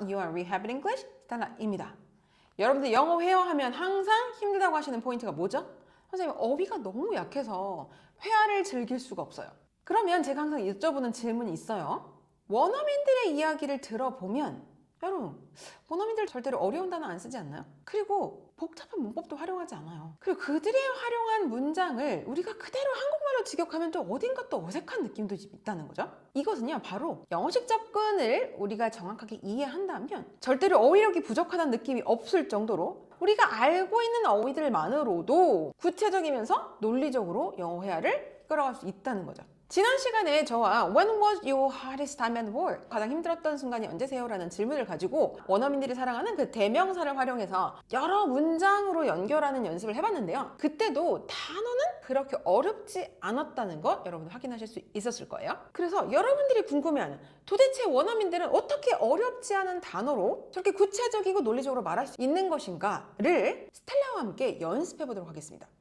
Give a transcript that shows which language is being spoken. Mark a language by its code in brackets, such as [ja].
[ko] You are Rehab English 스텔라입니다. 여러분들 영어 회화하면 항상 힘들다고 하시는 포인트가 뭐죠? 선생님, 어휘가 너무 약해서 회화를 즐길 수가 없어요. 그러면 제가 항상 여쭤보는 질문이 있어요. 원어민들의 이야기를 들어보면 여러분, 원어민들 절대로 어려운 단어 안 쓰지 않나요? 그리고 복잡한 문법도 활용하지 않아요. 그리고 그들이 활용한 문장을 우리가 그대로 한국말로 직역하면 또 어딘가 또 어색한 느낌도 있다는 거죠. 이것은요, 바로 영어식 접근을 우리가 정확하게 이해한다면 절대로 어휘력이 부족하다는 느낌이 없을 정도로 우리가 알고 있는 어휘들만으로도 구체적이면서 논리적으로 영어 회화를 끌어갈 수 있다는 거죠. 지난 시간에 저와 [en] When was your hardest time at work? [ko] 가장 힘들었던 순간이 언제세요? 라는 질문을 가지고 원어민들이 사랑하는 그 대명사를 활용해서 여러 문장으로 연결하는 연습을 해봤는데요. 그때도 단어는 그렇게 어렵지 않았다는 것 여러분 확인하실 수 있었을 거예요. 그래서 여러분들이 궁금해하는 도대체 원어민들은 어떻게 어렵지 않은 단어로 저렇게 구체적이고 논리적으로 말할 수 있는 것인가를 스텔라와 함께 연습해 보도록 하겠습니다.